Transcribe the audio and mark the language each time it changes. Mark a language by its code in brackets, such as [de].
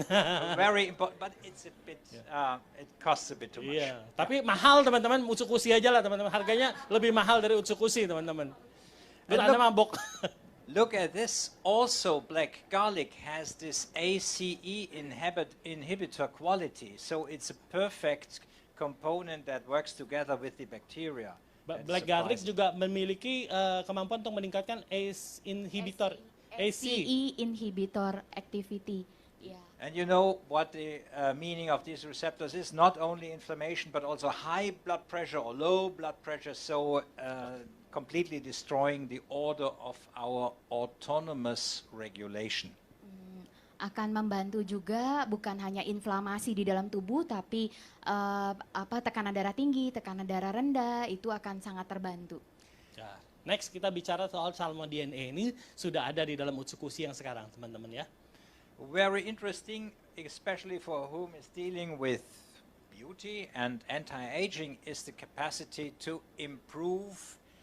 [en] so very important, but it's a bit. It costs a bit too much. [id] Iya, tapi mahal teman-teman, Utsukushhii aja lah teman-teman. Harganya lebih mahal dari Utsukushhii teman-teman. Terus Anda mabok. [en] Look at this. Also, black garlic has this ACE inhibitor quality, so it's a perfect component that works together with the bacteria. That's [id] Black garlic [en] surprising. [id] juga memiliki kemampuan untuk meningkatkan ACE inhibitor. [en] ACE inhibitor activity. Yeah. And you know what the meaning of these receptors is? Not only inflammation, but also high blood pressure or low blood pressure, so completely destroying the order of our autonomous regulation. [id] Akan membantu juga bukan hanya inflamasi di dalam tubuh, tapi tekanan darah tinggi, tekanan darah rendah itu akan sangat terbantu. Ya. Next kita bicara soal salmo DNA ini sudah ada di dalam Utsukushhii yang sekarang teman-teman ya. [en] Very interesting, especially for whom is dealing with beauty and anti-aging, is the capacity to improve